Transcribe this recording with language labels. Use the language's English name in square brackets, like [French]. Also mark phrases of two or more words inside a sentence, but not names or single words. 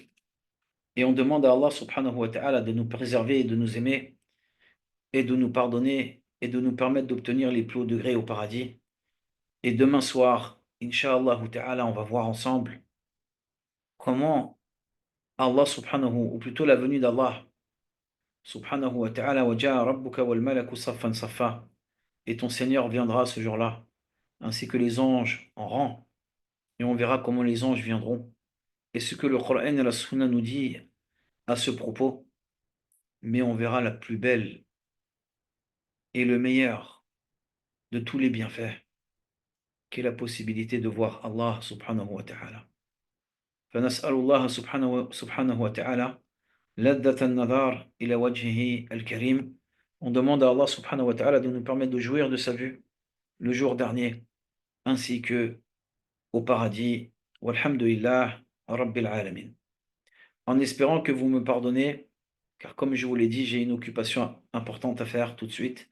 [French] Et on demande à [Arabic] الله سبحانه وتعالى [French] de nous préserver et de nous aimer et de nous pardonner et de nous permettre d'obtenir les plus hauts degrés au paradis. Et demain soir, [Arabic] إن شاء الله تعالى, [French] on va voir ensemble comment [Arabic] الله سبحانه, [French] ou plutôt la venue d' [Arabic] الله سبحانه وتعالى, وجاء ربك والملك صفا صفا, [French] et ton Seigneur viendra ce jour-là, ainsi que les anges en rang, et on verra comment les anges viendront, et ce que le Coran et la Sunna nous dit à ce propos, mais on verra la plus belle et le meilleur de tous les bienfaits, qui est la possibilité de voir [Arabic] الله سبحانه وتعالى. فنسأل الله سبحانه وتعالى لذة النظر إلى وجهه الكريم. [French] On demande à [Arabic] الله سبحانه وتعالى [French] de nous permettre de jouir de sa vue le jour dernier, ainsi que au paradis. [Arabic] والحمد لله رب العالمين. [French] En espérant que vous me pardonnez, car comme je vous l'ai dit, j'ai une occupation importante à faire tout de suite.